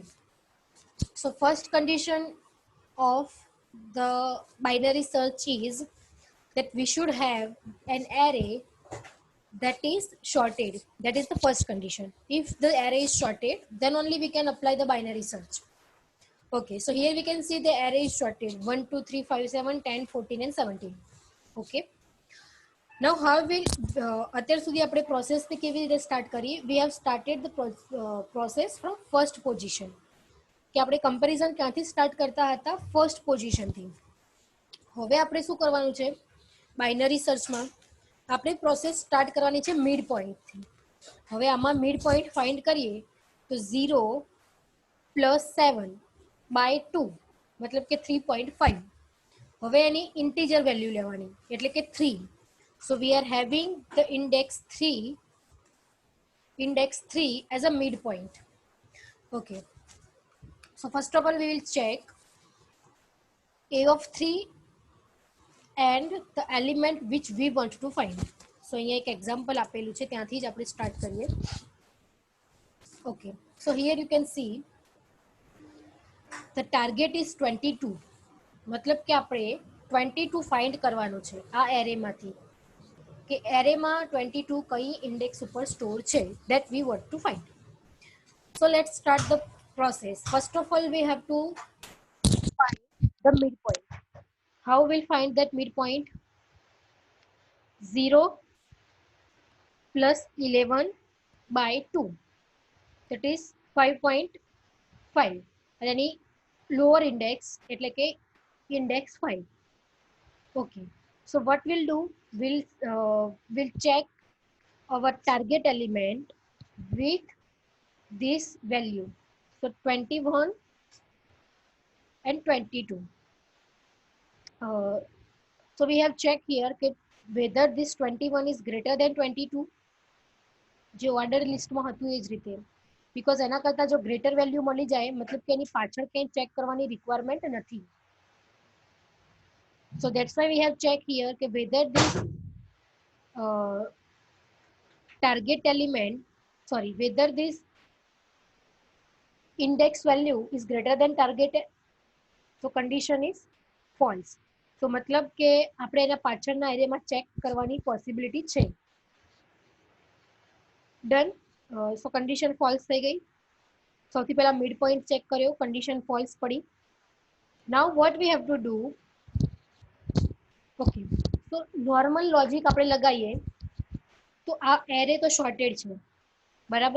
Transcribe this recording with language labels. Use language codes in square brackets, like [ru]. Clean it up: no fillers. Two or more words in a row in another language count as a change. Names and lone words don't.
[en] So first condition of the binary search is that we should have an array that is sorted. That is the first condition. If the array is sorted, then only we can apply the binary search. Okay, so here we can see the array is sorted 1, 2, 3, 5, 7, 10, 14 and 17. Okay. Now how will [gu] અત્યાર સુધી આપણે પ્રોસેસને કેવી રીતે સ્ટાર્ટ કરી? [en] We have started the process from first position. [gu] કે આપણે કમ્પેરિઝન ક્યાંથી સ્ટાર્ટ કરતા હતા? [en] first positionથી. [gu] હવે આપણે શું કરવાનું છે? બાઇનરી સર્ચમાં આપણે પ્રોસેસ સ્ટાર્ટ કરવાની છે [en] mid pointથી. [gu] હવે આમાં [en] mid point find [gu] કરીએ તો 0 + 7 / 2 मतलब કે 3.5. હવે એની [en] integer value [gu] લેવાની એટલે કે 3. [en] So we are having the index 3 as a midpoint. Okay. So first of all we will check a of 3 and the element which we want to find. [gu] So અહીંયા એક એક્ઝામ્પલ આપેલું છે, ત્યાંથી જ આપણે સ્ટાર્ટ કરીએ. [en] Okay. So here you can see the target is 22. [gu] मतलब કે આપણે 22 ફાઇન્ડ કરવાનું છે આ એરેમાંથી કે એરેમાં 22 કઈ ઇન્ડેક્સ ઉપર સ્ટોર છે, [en] that we want to find. So let's start the process. First of all we have to find the midpoint. How we'll find that midpoint? 0 plus 11 by 2, that is 5.5, [gu] અને એની [en] lower index [gu] એટલે કે index 5. [en] Okay, so what we'll do, we'll check our target element with this value. So 21 and 22. So we have checked here whether this 21 is greater than 22, [gu] જે [en] order listમાં [gu] હતું એ જ રીતે, બીકોઝ એના કરતાં જો [en] greater value [gu] મળી જાય મતલબ કે એની પાછળ કંઈ ચેક કરવાની રિક્વાયરમેન્ટ નથી. [en] So that's why we have checked here કે whether this target element, sorry, whether this index value is greater than target, so condition is false. [gu] So મતલબ કે આપણે એના પાછળના એરિયામાં ચેક કરવાની પોસિબિલિટી છે. [en] done. so condition false [gu] થઈ ગઈ. સૌથી પહેલા [en] mid point check [gu] કર્યો, [en] condition false [gu] પડી. [en] now what we have to do, okay, [gu] તો [en] normal logic [gu] આપણે લગાવીએ તો આ એરે તો શોર્ટેડ છે, બરાબર.